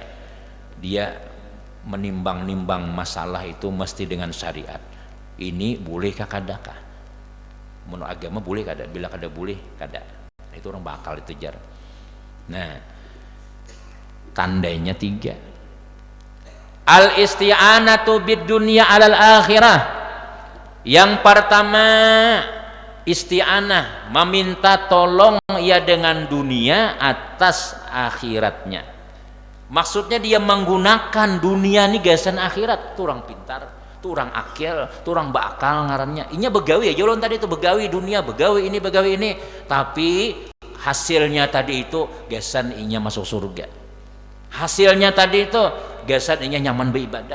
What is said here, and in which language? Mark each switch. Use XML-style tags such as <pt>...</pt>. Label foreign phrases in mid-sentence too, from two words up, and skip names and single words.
<id>Dia menimbang-nimbang masalah itu mesti dengan syariat.</id> <bjn>Ini boleh kadakah? Menurut agama boleh kada? Bila kada boleh kada. Itu orang bakal itu jar. Nah, tandanya 3.</bjn> <ar>الاستعانة بالدنيا على الآخرة.</ar> <id>Yang pertama isti'anah meminta tolong ia dengan dunia atas akhiratnya.</id> <bjn>Maksudnya dia menggunakan dunia ini gasan akhirat. Itu orang pintar, itu orang akil, itu orang bakal ngarannya. Inya begawi ya, jolon tadi itu begawi dunia, begawi ini, tapi hasilnya tadi itu gasan inya masuk surga. Hasilnya tadi itu gasan inya nyaman beribadah.</bjn>